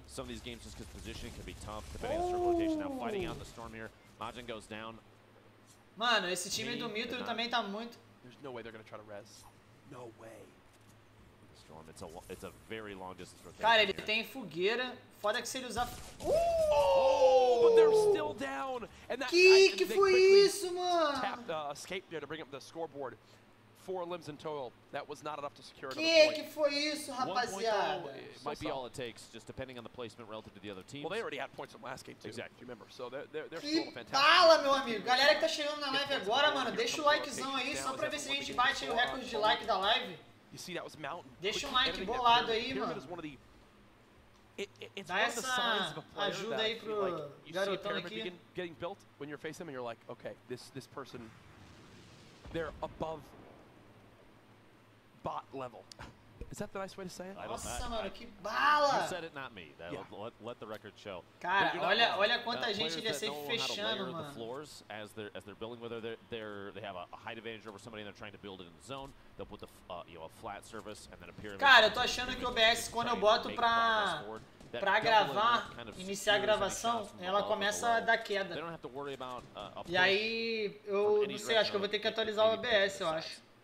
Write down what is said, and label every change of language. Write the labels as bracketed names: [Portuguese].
[English] Some of these games just because positioning can be tough, depending on circle rotation. Now fighting out the storm here. Majin goes down. [Portuguese] Mano, esse time do Mito também tá muito... [English] There's no way they're gonna try to res. No way. Storm, it's a very long distance rotation. [Portuguese] Cara, ele tem fogueira. Foda que se ele usar... [English] Oh, but they're still down. And that, [Portuguese] Que foi isso, mano? [English] Tapped escape there to bring up the scoreboard. 4 limbs in total. That was not enough to secure another point. [Portuguese] Que foi isso, rapaziada? [English] Might be all it takes, just depending on the placement relative to the other teams. Well, they already had points from last game too. Exactly. If you remember, so they're [Portuguese] Que [English] still fantastic. [Portuguese] bala, meu amigo. Galera que tá chegando na live agora, mano, deixa o likezão aí, só pra ver se a gente bate aí o recorde de like da live. [English] You see, that was Mountain. [Portuguese] Deixa um like bolado aí, mano. Dá essa ajuda aí pro garotão aqui. [English] Getting built when you're facing him and you're like, okay, this person, they're above bot level. Is that the nice way to say it? [Portuguese] Nossa, mano, que bala! [English] You said it, not me. Let the record show. [Portuguese] Cara, olha quanta gente ele ia ser fechando, mano. [English] The floors as they're building, whether they have a height advantage over somebody and they're trying to build it in the zone. They'll put the a flat surface and then a pyramid. [Portuguese] Cara, eu tô achando que o OBS quando eu boto pra gravar, iniciar a gravação, ela começa a dar queda. E aí eu não sei, acho que eu vou ter que atualizar o OBS, eu acho.